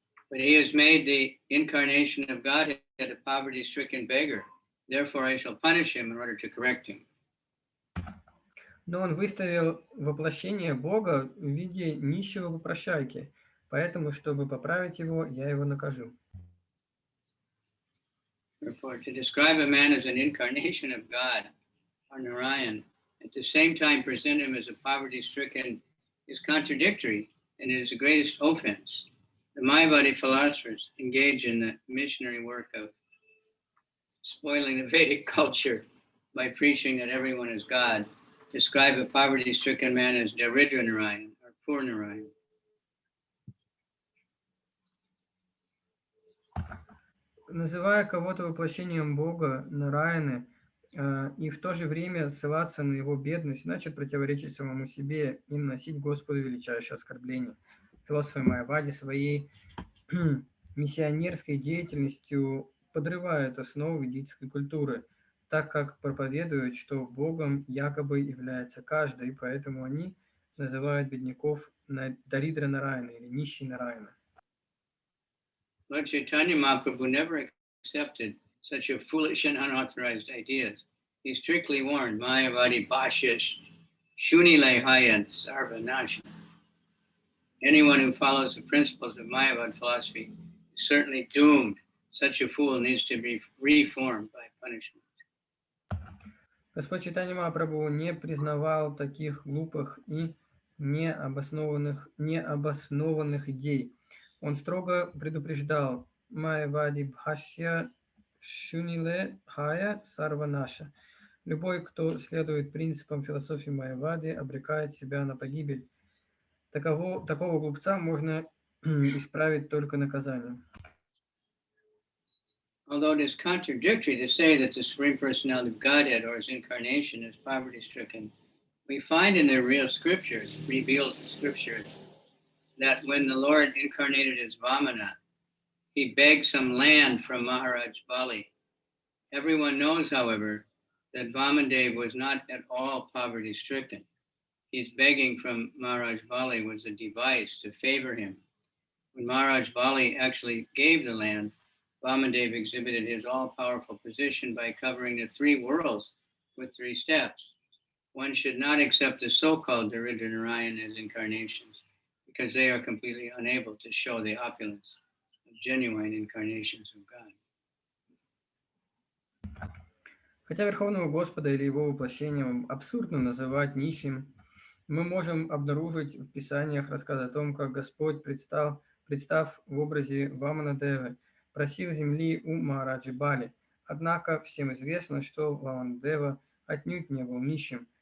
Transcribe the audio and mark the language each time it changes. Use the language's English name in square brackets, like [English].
[English] But he has made the incarnation of Godhead a poverty-stricken beggar. Therefore, I shall punish him in order to correct him. [Russian] Но он выставил воплощение Бога в виде нищего попрошайки, поэтому, чтобы поправить его, я его накажу. [English] Therefore, to describe a man as an incarnation of God, or Narayan, at the same time present him as a poverty-stricken, is contradictory, and it is the greatest offense. The Mayavadi philosophers engage in the missionary work of spoiling the Vedic culture by preaching that everyone is God. Describe a poverty-stricken man as Daridra Narayan, or poor Narayan. [Russian] Называя кого-то воплощением Бога, Нараяны, и в то же время ссылаться на его бедность, значит противоречить самому себе и наносить Господу величайшее оскорбление. Философы Майявади своей миссионерской деятельностью подрывают основы ведической культуры, так как проповедуют, что Богом якобы является каждый, и поэтому они называют бедняков Даридра Нараяна или нищий Нараяна. [English] Lord Chaitanya Mahaprabhu never accepted such a foolish and unauthorized ideas. He strictly warned [Bangla] Mayavadi Bhashya Shunile Hayat Sarvanasha. [English] Anyone who follows the principles of Mayavad philosophy is certainly doomed. Such a fool needs to be reformed by punishment. [Russian] Господь Чайтанья Махапрабху не признавал таких глупых и необоснованных идей. Он строго предупреждал [Bangla] Майявади Бхашья Шуниле Хая Сарванаша. [Russian] Любой, кто следует принципам философии Майявади, обрекает себя на погибель. Такого глупца можно исправить только наказанием. [English] Although it is contradictory to say that the Supreme Personality of Godhead or his incarnation is poverty-stricken, we find in the real scriptures, revealed scriptures, that when the Lord incarnated as Vamana, he begged some land from Maharaj Bali. Everyone knows, however, that Vamandev was not at all poverty-stricken. His begging from Maharaj Bali was a device to favor him. When Maharaj Bali actually gave the land, Vamandev exhibited his all-powerful position by covering the three worlds with 3 steps. One should not accept the so-called Daridra Narayan as incarnations, because they are completely unable to show the opulence of genuine incarnations of God. [Russian] Хотя Верховного Господа или его воплощением абсурдно называть нищим, мы можем обнаружить в Писаниях рассказ о том, как Господь, представ в образе Ваманадевы, просил земли у Махараджи Бали. Однако всем известно, что Ваманадева отнюдь не был нищим.